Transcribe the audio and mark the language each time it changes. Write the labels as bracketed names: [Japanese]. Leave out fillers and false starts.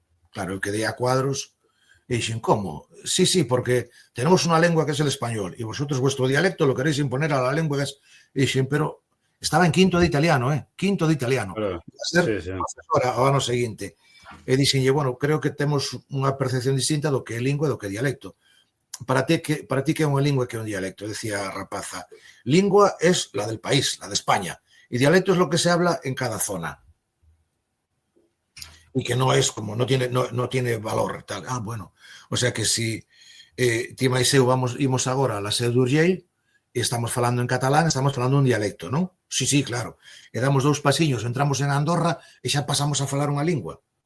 [Galician] Claro, eu quedei a cuadros e dixen, [Spanish] ¿cómo? Sí, porque tenemos una lengua que es el español y vosotros vuestro dialecto lo queréis imponer a la lengua que es... [Galician] E dixen, pero estaba en quinto de italiano, quinto de italiano. Claro. A ser profesora ao ano seguinte. E dixen, bueno, creo que temos unha percepción distinta do que é lingua e do que é dialecto. Para ti que é unha lingua e que é un dialecto, decía a rapaza. [Spanish] Lingua es la del país, la de España, y dialecto es lo que se habla en cada zona. Y que no es como, no tiene valor, tal. Ah, bueno. [Galician] O sea que si ti máis eu imos agora a la Seu d'Urgell e estamos falando en catalán, estamos falando un dialecto, non? Sí, claro. E damos 2 pasiños, entramos en Andorra e xa pasamos a falar unha lingua.